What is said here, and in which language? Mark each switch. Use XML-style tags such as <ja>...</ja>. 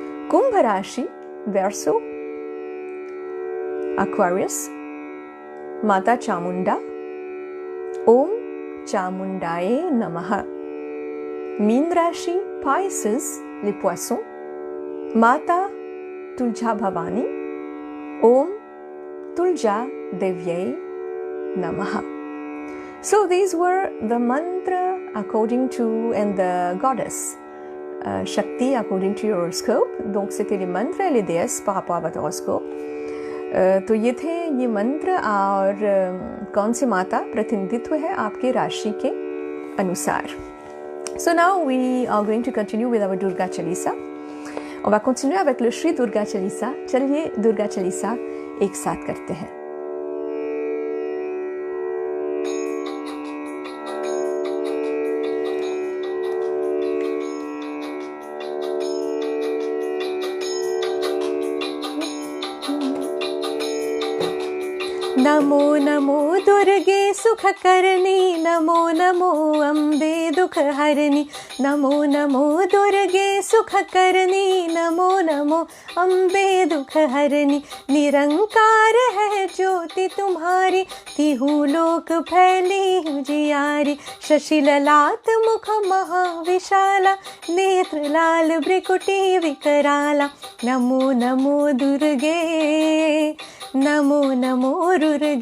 <hi>कुंभ राशि verso Aquarius, माता चामुंडा,</hi> <sa>ओम चामुंडाए नमः।</sa> <hi>मीन राशि पाइसेस</hi> <fr>les poissons,</fr> <hi>माता तुलजा भवानी,</hi> <sa>ओम तुलजा देव्यै नमः।</sa> <en>So these were the mantra according to and the goddess Shakti according to your horoscope.</en> <fr>Donc c'était les mantras et les déesses par rapport à votre horoscope.</fr> <hi>तो ये थे ये मंत्र और कौन सी माता प्रतिनिधित्व है आपके राशि के अनुसार.</hi> <en>So now we are going to continue with our Durga Chalisa.</en> <fr>On va continuer avec le Shri Durga Chalisa.</fr> <hi>चलिए दुर्गा चालीसा एक साथ करते हैं. नमो नमो दुर्गे सुख करनी, नमो नमो अम्बे दुख हरनी, नमो नमो दुर्गे सुख करनी, नमो नमो अम्बे दुख हरनी. निरंकार है ज्योति तुम्हारी, तिहु लोक फैली उजियारी. शशि ललाट मुख महाविशाला, नेत्र लाल भ्रिकुटी विकराला. नमो नमो दुर्गे, नमो नमो दुर्गे.</hi>